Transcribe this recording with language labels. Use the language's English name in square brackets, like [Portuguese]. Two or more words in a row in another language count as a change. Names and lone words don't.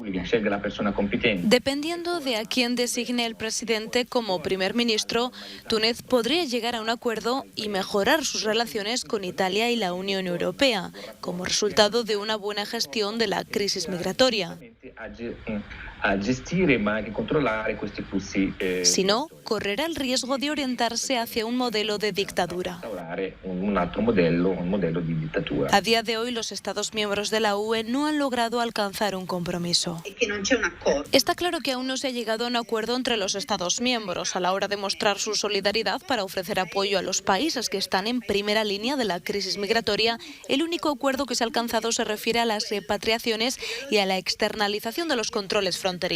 [Spanish] Dependiendo de a quién designe el presidente como primer ministro, Túnez podría llegar a un acuerdo y mejorar sus relaciones con Italia y la Unión Europea, como resultado de una buena gestión de la crisis migratoria. [Italian] a gestire ma anche controllare questi flussi. [Spanish] Si no, correrá el riesgo de orientarse hacia un modelo de dictadura. [Italian] Instaurare un altro modello, un modello di dittatura. [Spanish] A día de hoy, los Estados miembros de la UE no han logrado alcanzar un compromiso. Está claro que aún no se ha llegado a un acuerdo entre los Estados miembros a la hora de mostrar su solidaridad para ofrecer apoyo a los países que están en primera línea de la crisis migratoria. El único acuerdo que se ha alcanzado se refiere a las repatriaciones y a la externalización de los controles fronterizos.